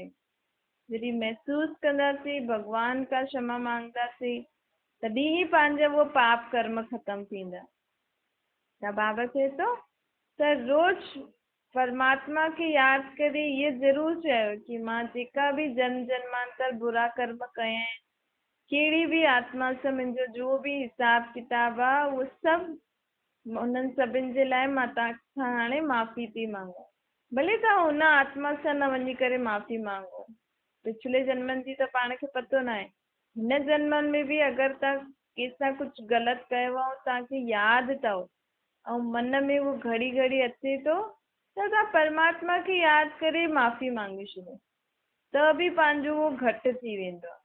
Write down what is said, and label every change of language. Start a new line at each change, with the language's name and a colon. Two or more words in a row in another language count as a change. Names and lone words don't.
Sindhi: जॾहिं महसूस कंदासीं, भॻवान खां क्षमा मांगदासीं, तॾहिं ई पंहिंजा उहो पाप कर्म ख़तमु थींदा। त बाबा चए थो त रोज़ परमात्मा खे यादि करे इहो ज़रूरु चयो कि मां जेका बि जन्म जन्मांतर बुरा कर्म कया आहिनि, कहिड़ी बि आत्मा सां मुंहिंजो जो बि हिसाब किताब आहे, उहो सभु उन्हनि सभिनि जे लाइ मां तव्हां हाणे माफ़ी थी मांगा। भले तव्हां हुन आत्मा सां न वञी करे माफ़ी मांगो, पिछले जन्मनि जी त पाण खे पतो न आहे। हिन जन्मनि में बि अगरि तव्हां कंहिंसां कुझु ग़लति कयो आहे ऐं तव्हांखे यादि अथव ऐं मन में उहो घड़ी घड़ी अचे थो, त तव्हां परमात्मा खे यादि करे माफ़ी मांगे छॾियो, त बि पंहिंजो उहो घटि थी वेंदो आहे।